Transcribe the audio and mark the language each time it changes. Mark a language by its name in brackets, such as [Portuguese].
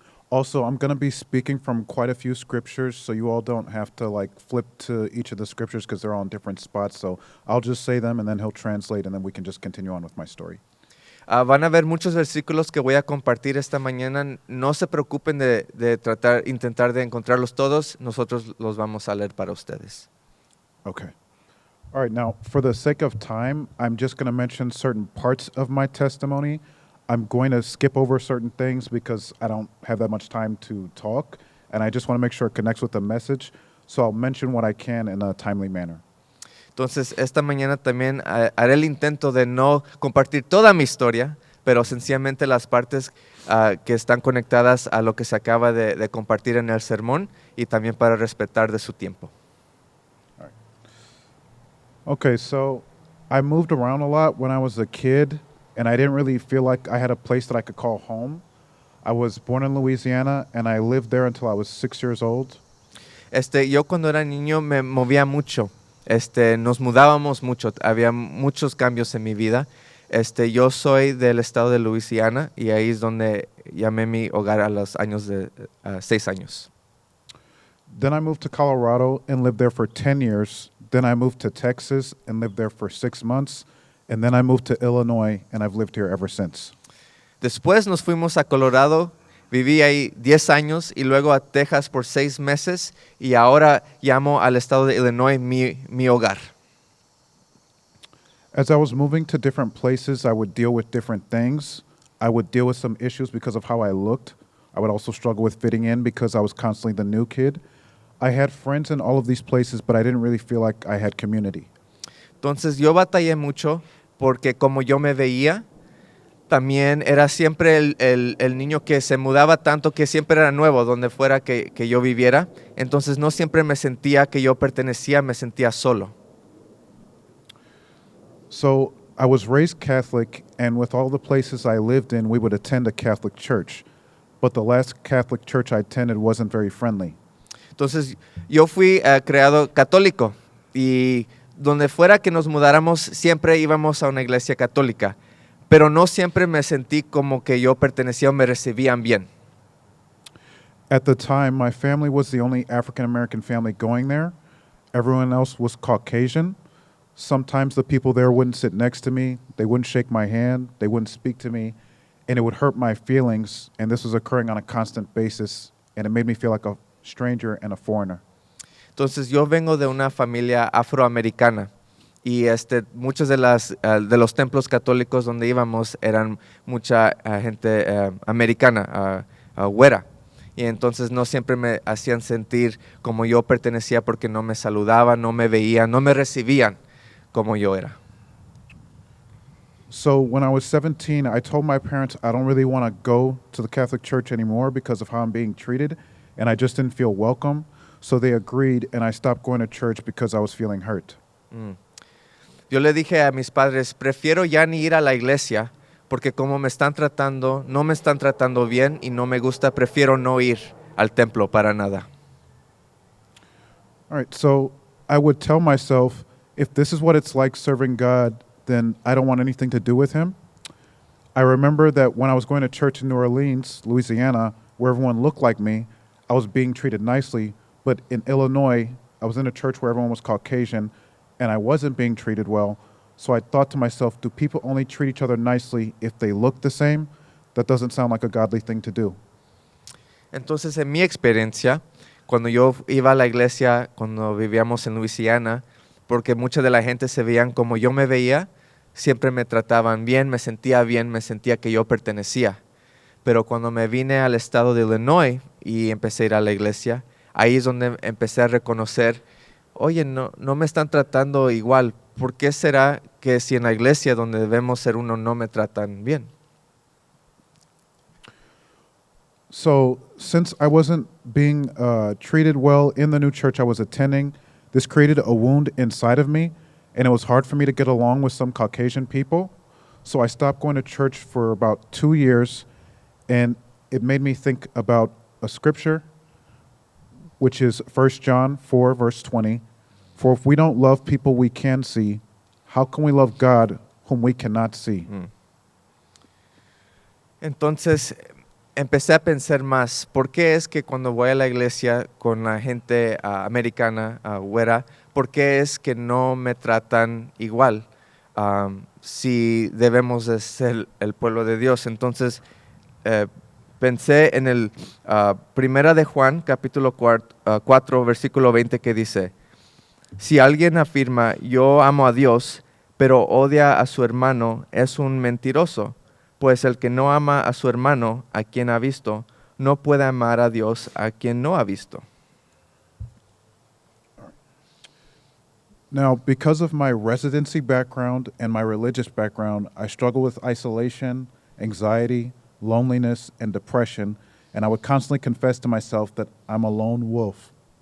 [English] Also, I'm going to be speaking from quite a few scriptures, so you all don't have to like flip to each of the scriptures because they're all in different spots. So I'll just say them and then he'll translate and then we can just continue on with my story. [Spanish] Van a ver muchos versículos que voy a compartir esta mañana. No se preocupen de intentar de encontrarlos todos. Nosotros los vamos a leer para ustedes. [English] Okay. All right. Now, for the sake of time, I'm just going to mention certain parts of my testimony. I'm going to skip over certain things because I don't have that much time to talk, and I just want to make sure it connects with the message. So I'll mention what I can in a timely manner. [Spanish] Entonces, esta mañana también haré el intento de no compartir toda mi historia, pero sencillamente las partes que están conectadas a lo que se acaba de compartir en el sermón y también para respetar de su tiempo. [English] All right. Okay, so I moved around a lot when I was a kid, and I didn't really feel like I had a place that I could call home. I was born in Louisiana, and I lived there until I was 6 years old. [Spanish] Yo cuando era niño me movía mucho. Nos mudábamos mucho, había muchos cambios en mi vida. Yo soy del estado de Luisiana y ahí es donde llamé mi hogar a los años de 6 años. [English] Then I moved to Colorado and lived there for 10 years. Then I moved to Texas and lived there for 6 months. And then I moved to Illinois, and I've lived here ever since. [Spanish] Después nos fuimos a Colorado, viví ahí 10 años y luego a Texas por 6 meses y ahora llamo al estado de Illinois mi hogar. [English] As I was moving to different places, I would deal with different things. I would deal with some issues because of how I looked. I would also struggle with fitting in because I was constantly the new kid. I had friends in all of these places, but I didn't really feel like I had community. [Spanish] Entonces yo batallé mucho porque como yo me veía, también era siempre el niño que se mudaba tanto que siempre era nuevo donde fuera que yo viviera. Entonces no siempre me sentía que yo pertenecía, me sentía solo. [English] So I was raised Catholic, and with all the places I lived in, we would attend a Catholic church. But the last Catholic church I attended wasn't very friendly. [Spanish] Entonces yo fui creado católico y donde fuera que nos mudáramos siempre íbamos a una iglesia católica, pero no siempre me sentí como que yo pertenecía o me recibían bien. [English] At the time, my family was the only African American family going there. Everyone else was Caucasian. Sometimes the people there wouldn't sit next to me, they wouldn't shake my hand, they wouldn't speak to me, and it would hurt my feelings, and this was occurring on a constant basis, and it made me feel like a stranger and a foreigner. [Spanish] Entonces yo vengo de una familia afroamericana y muchos de los templos católicos donde íbamos eran mucha gente americana, güera. Y entonces no siempre me hacían sentir como yo pertenecía porque no me saludaban, no me veían, no me recibían como yo era. [English] So when I was 17, I told my parents I don't really want to go to the Catholic Church anymore because of how I'm being treated, and I just didn't feel welcome. So they agreed, and I stopped going to church because I was feeling hurt. [Spanish] Yo le dije a mis padres, prefiero ya ni ir a la iglesia porque como me están tratando, no me están tratando bien y no me gusta, prefiero no ir al templo para nada. [English] All right, so I would tell myself, if this is what it's like serving God, then I don't want anything to do with him. I remember that when I was going to church in New Orleans, Louisiana, where everyone looked like me, I was being treated nicely. But in Illinois, I was in a church where everyone was Caucasian, and I wasn't being treated well. So I thought to myself, do people only treat each other nicely if they look the same? That doesn't sound like a godly thing to do. [Spanish] Entonces, en mi experiencia, cuando yo iba a la iglesia, cuando vivíamos en Luisiana, porque mucha de la gente se veían como yo me veía, siempre me trataban bien, me sentía que yo pertenecía. Pero cuando me vine al estado de Illinois y empecé a ir a la iglesia, ahí es donde empecé a reconocer, oye, no me están tratando igual. ¿Por qué será que si en la iglesia donde debemos ser uno no me tratan bien? [English] So since I wasn't being treated well in the new church I was attending, this created a wound inside of me, and it was hard for me to get along with some Caucasian people. So I stopped going to church for about 2 years, and it made me think about a scripture, which is 1 John 4, verse 20. For if we don't love people we can see, how can we love God whom we cannot see? [Spanish] Entonces empecé a pensar más, ¿por qué es que cuando voy a la iglesia con la gente americana, güera, por qué es que no me tratan igual si debemos de ser el pueblo de Dios? Entonces pensé en el Primera de Juan, capítulo 4, versículo 20, que dice, si alguien afirma, yo amo a Dios, pero odia a su hermano, es un mentiroso. Pues el que no ama a su hermano, a quien ha visto, no puede amar a Dios, a quien no ha visto. [English] Now, because of my residency background and my religious background, I struggle with isolation, anxiety, loneliness, and depression, and I would constantly confess to myself that I'm a lone wolf.